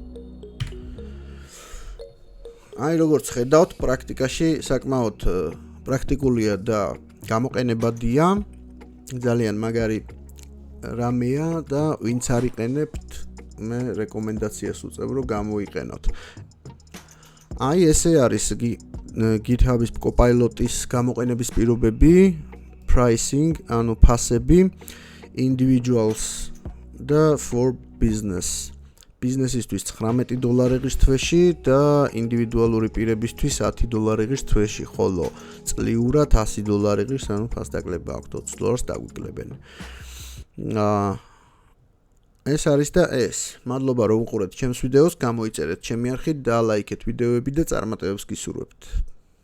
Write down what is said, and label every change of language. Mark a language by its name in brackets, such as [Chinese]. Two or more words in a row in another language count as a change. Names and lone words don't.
[Georgian] აი როგორც ხედავთ პრაქტიკაში საკმაოდ პრაქტიკულია და გამოყენებადია ძალიან მაგარი რამეა და ვინც არ იყენებთ მე რეკომენდაციას უწევ რომ გამოიყენოთ აი ესე არის GitHub-ის Copilot-ის გამოყენების პირობები pricing ანუ ფასები individuals და [English] for business [Georgian] ბიზნესისთვის $19 თვეში და ინდივიდუალური პირებისთვის $10 თვეში ხოლო წლიურად $100 ანუ ფასდაკლება აქვს $20 დაგვიკლებენ ეს არის და ეს. მადლობა რომ უყურეთ ჩემს ვიდეოს, გამოიწერეთ ჩემი არხით და ლაიქეთ ვიდეოები და წარმატებებს გისურვებთ.